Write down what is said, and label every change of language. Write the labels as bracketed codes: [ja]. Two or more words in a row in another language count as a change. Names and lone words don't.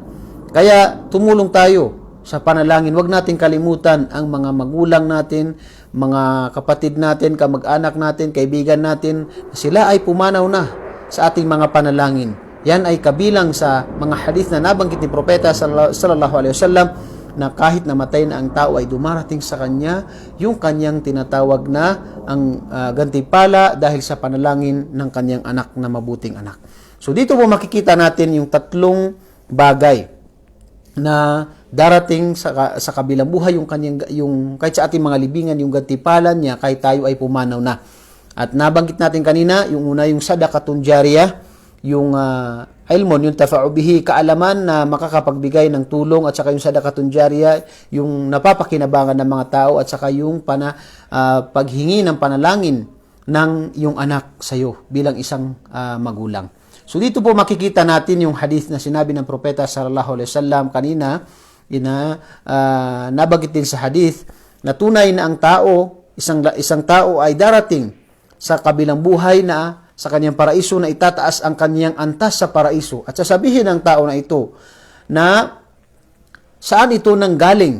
[tl] Kaya tumulong tayo sa panalangin. Huwag natin kalimutan ang mga magulang natin, mga kapatid natin, kamag-anak natin, kaibigan natin. Sila ay pumanaw na sa ating mga panalangin. Yan ay kabilang sa mga hadith na nabanggit ni Propeta [ar] صلى الله عليه وسلم [tl] na kahit namatay na ang tao ay dumarating sa kanya yung kanyang tinatawag na ang gantimpala dahil sa panalangin ng kanyang anak na mabuting anak. So dito po makikita natin yung tatlong bagay na darating sa kabilang buhay, yung kahit sa ating mga libingan, yung gantimpalan niya kahit tayo ay pumanaw na. At nabanggit natin kanina, yung una yung [ar] صدقة جارية, [tl] yung [ar] علم ينتفع به, [tl] kaalaman na makakapagbigay ng tulong, at saka yung [ar] صدقة جارية, [tl] yung napapakinabangan ng mga tao, at saka yung paghingi ng panalangin ng yung anak sa iyo bilang isang magulang. So dito po makikita natin yung hadith na sinabi ng Propeta [ar] صلى الله عليه وسلم [tl] kanina, nabanggit din sa hadith na tunay na ang tao, isang tao ay darating sa kabilang buhay na sa kanyang paraiso, na itataas ang kanyang antas sa paraiso. At sasabihin ng tao na ito na saan ito nanggaling?